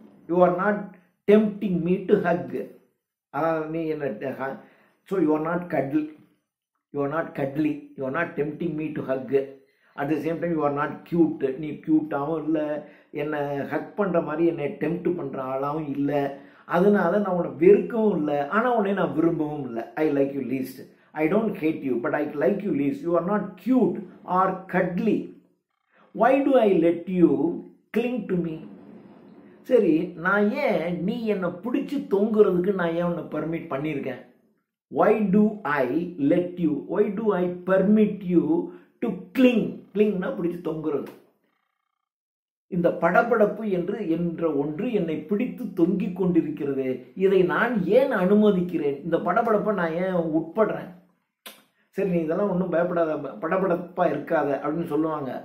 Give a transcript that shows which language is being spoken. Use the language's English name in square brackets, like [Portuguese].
[English] you are not tempting me to hug, [Tamil] நீ என்ன, [English] So you are not cuddly, you are not cuddly, you are not tempting me to hug. At the same time you are not cute, [Tamil] நீ க்யூட்டாகவும் இல்லை, என்னை ஹக் பண்ணுற மாதிரி என்னை tempt பண்ணுற ஆளாகவும் இல்லை. அதனால நான் உன்னை வெறுக்கவும் இல்லை, ஆனால் உன்னை நான் விரும்பவும் இல்லை. [English] ஐ லைக் யூ லீஸ்ட். I don't hate you, but I like you least. You are not cute or cuddly. Why do I let you cling to me? [Tamil] சரி, நான் ஏன் நீ என்னை பிடிச்சி தொங்குறதுக்கு நான் ஏன் உன்னை பர்மிட் பண்ணியிருக்கேன்? [English] Why do I let you? Why do I permit you to cling? [Tamil] Clingனா பிடிச்சி தொங்குறது. இந்த படபடப்பு என்ற ஒன்று என்னை பிடித்து தொங்கிக் கொண்டிருக்கிறது. இதை நான் ஏன் அனுமதிக்கிறேன்? இந்த படபடப்பை நான் ஏன் உட்படுறேன்? சரி, நீ இதெல்லாம் ஒன்றும் பயப்படாத, படபடப்பாக இருக்காத அப்படின்னு சொல்லுவாங்க.